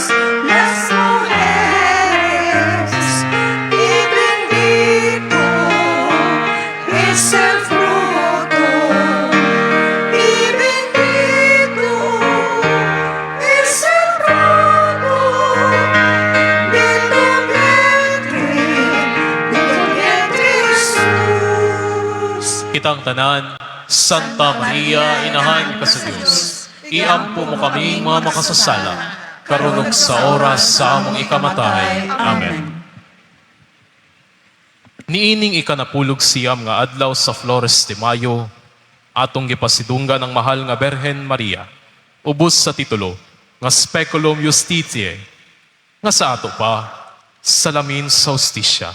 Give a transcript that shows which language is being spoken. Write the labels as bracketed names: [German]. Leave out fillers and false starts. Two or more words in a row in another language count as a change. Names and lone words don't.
[Spanish] las mujeres, y bendito es el fruto, y bendito es el fruto de tu vientre, Jesús. [Cebuano] Kitang tanan, Santa Maria, inahan ka sa Dios. Iampo mo kami mga makasasala, karunong sa oras sa among ikamatay. Amen. Niining ikanapulog siyam nga adlaw sa Flores de Mayo, atong gipasidungga ng mahal nga Berhen Maria, ubos sa titulo nga Speculum Justitiae, nga sa ato pa, salamin sa hustisya.